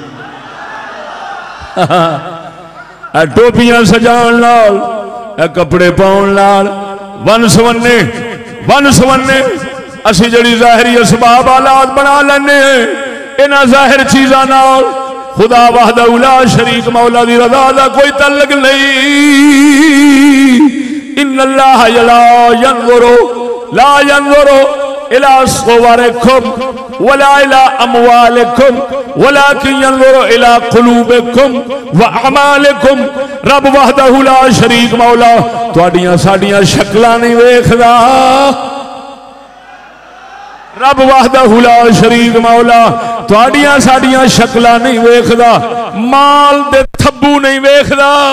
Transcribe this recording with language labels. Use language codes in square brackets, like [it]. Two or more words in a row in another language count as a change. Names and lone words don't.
[pa] ٹوپیاں سجاݨ نال، کپڑے پاؤݨ نال، ون سونے اسی جڑی ظاہری اسباب آلات بنا لینے اینہاں ظاہر چیزاں نال خدا [ar] وحده لا شريك [pa] مولا دی رضا دا کوئی تعلق نہیں. [ar] إن الله لا ينظر إلى صوركم ولا إلى أموالكم ولكن ينظر إلى قلوبكم وأعمالكم. [pa] रब [ar] وحده لا شريك [pa] مولا تہاڈیاں ساڈیاں شکلاں نہیں ویکھدا. रब [ar] وحده لا شريك [pa] مولا تہاڈیاں ساڈیاں شکلاں نہیں ویکھدا، مال دے تھبے نہیں ویکھدا.